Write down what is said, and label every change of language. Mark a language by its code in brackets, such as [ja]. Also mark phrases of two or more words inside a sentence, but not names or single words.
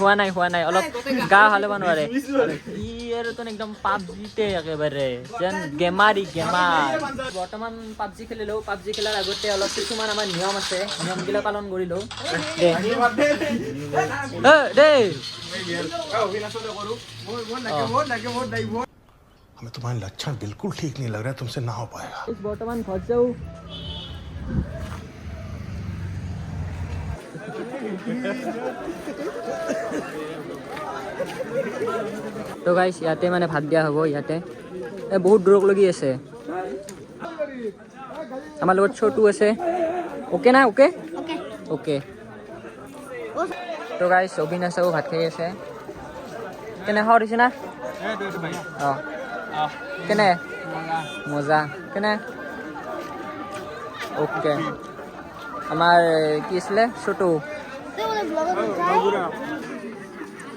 [as] অলপ গা হালিব নোৱাৰে ই আৰু তোন একদম পাবজিতে একেবাৰে যেন গেমাৰ বৰ্তমান পাবজি খেলিলোঁ পাবজি খেলাৰ আগতে অলপ কিছুমান আমাৰ নিয়ম আছে নিয়মবিলাক পালন কৰিলোঁ দেই [hi] हमें तुम्हारे लक्षण बिल्कुल ठीक नहीं लग रहा है तुमसे ना हो पाएगा [as] বৰ্তমান ঘৰ যাওঁ তো গাইছ ইয়াতে মানে ভাত দিয়া হ'ব ইয়াতে বহুত দূৰক লাগি আছে আমাৰ লগত ছোটু আছে ওকে না ওকে তো গাইছ অবিনাশেও ভাত খাই আছে কেনে খাওঁ দিছে না কেনে মজা কেনে ওকে আমাৰ কি আছিলে ছোটু